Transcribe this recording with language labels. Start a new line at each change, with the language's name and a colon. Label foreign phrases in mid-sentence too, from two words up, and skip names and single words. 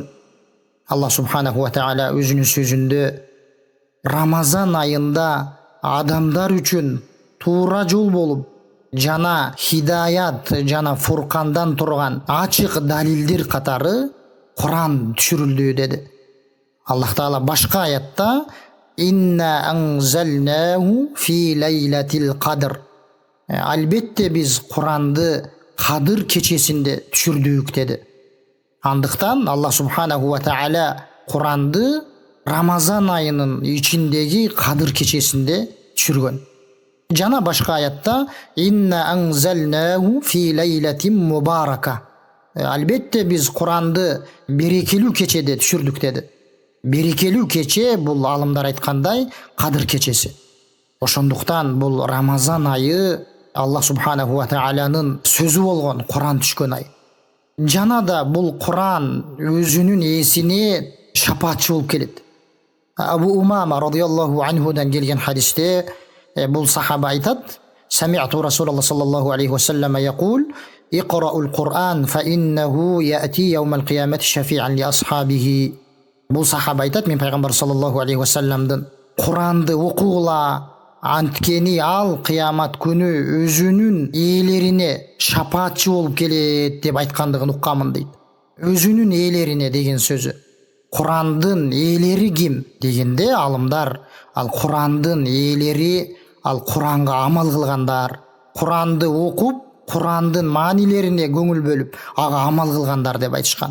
Kyrgyz: Алла
Arabic: سبحانه وتعالى
Kyrgyz: өзүнүн сөзүндө Рамазан айында адамдар үчүн туура жол болуп, жана хидаят жана фуркандан турган ачык далилдер катары Куран түшүрүлдү деди.
Arabic: الله تعالى
Kyrgyz: башка аятта
Arabic: إنا أنزلناه في ليلة القدر.
Kyrgyz: Албетте биз Куранды Кадыр кечесинде түшүрдүк деди. Андыктан Алла
Arabic: سبحانه وتعالى
Kyrgyz: Куранды Рамазан айынын ичиндеги Кадыр кечесинде түшүргөн. Жана башка аятта
Arabic: إنا أنزلناه في ليلة مباركة.
Kyrgyz: Албетте биз Куранды берекелүү кечеде түшүрдүк деди. Берекелүү кече бул алымдар айткандай Кадыр кечеси. Ошондуктан бул Рамазан айы Алла
Arabic: سبحانه وتعالى
Kyrgyz: сөзү болгон Куран түшкөн ай. Жана да бул Куран өзүнүн ээсине шапаатчы болуп келет. Абу Умама радиаллаху анхудан келген хадисте бул сахаба айтат:
Arabic: "سمعت رسول الله صلى الله عليه وسلم يقول اقرؤوا القرآن فإنه يأتي يوم القيامة شفيعا لأصحابه."
Kyrgyz: Бул сахаба айтат: "Мен пайгамбар
Arabic: صلى الله عليه وسلم
Kyrgyz: Куранды окугула, анткени ал кыямат күнү өзүнүн ээлерине шапаатчы болуп келет" деп айткандыгын укканмын дейт. Өзүнүн ээлерине деген сөзү. Курандын ээлери ким дегенде алымдар ал Курандын ээлери ал Куранга амал кылгандар, Куранды окуп, Курандын маанилерине көңүл бөлүп, ага амал кылгандар деп айтышкан.